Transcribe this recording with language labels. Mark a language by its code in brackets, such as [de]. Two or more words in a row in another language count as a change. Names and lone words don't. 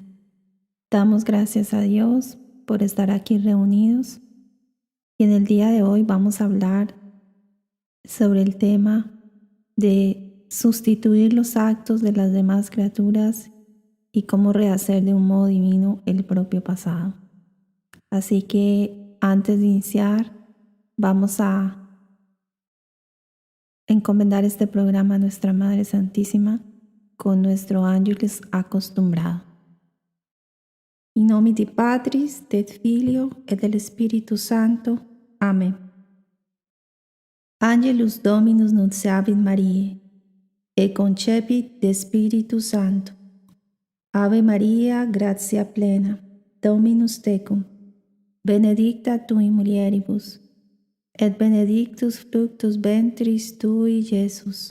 [es] Damos gracias a Dios por estar aquí reunidos y en el día de hoy vamos a hablar sobre el tema de sustituir los actos de las demás criaturas y cómo rehacer de un modo divino el propio pasado. Así que antes de iniciar, vamos a encomendar este programa a nuestra Madre Santísima con nuestro ángelus acostumbrado. [la] In nomine Dei Patris, et Filio, et del Spiritus Sancto. Amén. Angelus Dominus nunciavit Mariae, et concepit de Spiritu Sancto. Ave Maria, gratia plena, Dominus tecum, benedicta tu in mulieribus, et benedictus fructus ventris tui, Iesus.